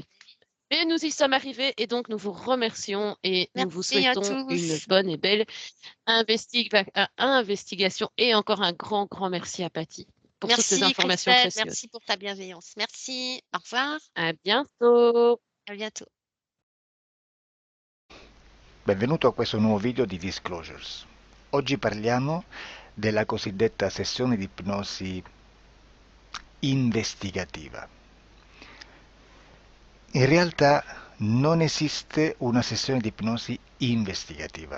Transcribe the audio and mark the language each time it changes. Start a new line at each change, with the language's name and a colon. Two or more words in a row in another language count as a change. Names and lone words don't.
French: Mais nous y sommes arrivés et donc nous vous remercions et nous vous Merci à souhaitons une tous. bonne et belle investigation et encore un grand, grand merci à Patty pour toutes ces Merci informations Christelle, précieuses. merci pour ta bienveillance. Merci, au revoir, À bientôt! à bientôt.
Italian: Benvenuto a questo nuovo video di Disclosures. Oggi parliamo della cosiddetta sessione di ipnosi investigativa. In realtà non esiste una sessione di ipnosi investigativa.